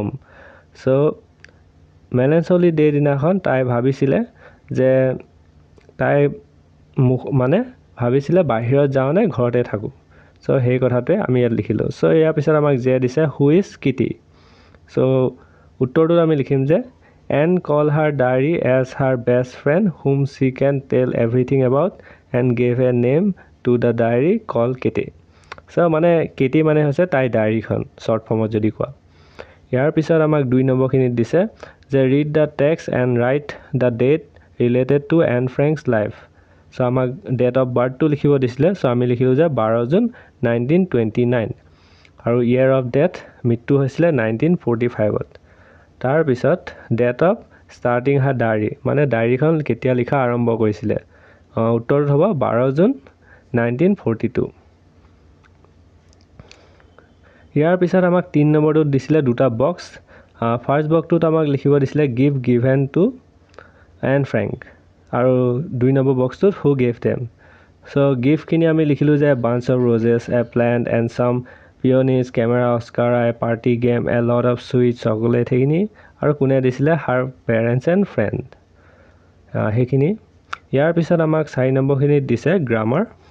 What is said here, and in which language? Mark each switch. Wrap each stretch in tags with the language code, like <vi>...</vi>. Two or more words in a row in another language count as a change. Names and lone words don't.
<as>চ'</as> <en>melancholy day</en> <as>দিনাখন তাই ভাবিছিলে যে তাই মানে ভাবিছিলে বাহিৰত যাওঁ নে ঘৰতে থাকোঁ সো সেই কথাটোৱে আমি ইয়াত লিখিলোঁ সো ইয়াৰ পিছত আমাক যে দিছে</as> <en>who is Kitty</en> <as>সো উত্তৰটোত আমি লিখিম যে</as> <en>and call her diary as her best friend whom she can tell everything about and gave a name to the diary called Kitty.</en> <as>So মানে Kitty মানে হৈছে তাই ডায়েৰীখন</as> <en>short form</en> <as>ত যদি কোৱা ইয়াৰ পিছত আমাক 2 নম্বৰখিনিত দিছে যে</as> <en>read the text and write the date related to Anne Frank's life.</en> <as>So আমাক</as> <en>date of birth to</en> <as>লিখিব দিছিলে so আমি লিখিলোঁ যে 12 জুন 1929 আৰু</as> <en>year of death</en> <as>মৃত্যু হৈছিলে 1945ত তাৰ পিছত</as> <en>date of starting her diary</en> <as>মানে ডায়েৰীখন কেতিয়া লিখা আৰম্ভ কৰিছিলে উত্তৰটো হ'ব 12 জুন 1942 ইয়াৰ পিছত আমাক 3 নম্বৰটোত দিছিলে দুটা বক্স</as> <en>first box</en> <as>আমাক লিখিব দিছিলে</as> <en>give given to Anne Frank</en> <as>আৰু 2 নম্বৰ</as> <en>box who gave them</en> <as>সো গিফ্টখিনি আমি লিখিলোঁ যে</as> <en>bunch of roses a plant and some peonies camera oscar a party game a lot of sweet chocolate</en> <as>সেইখিনি আৰু কোনে দিছিলে</as> <en>her parents and friend</en> <as>সেইখিনি ইয়াৰ পিছত আমাক 4 নম্বৰখিনিত দিছে গ্ৰামাৰ</as>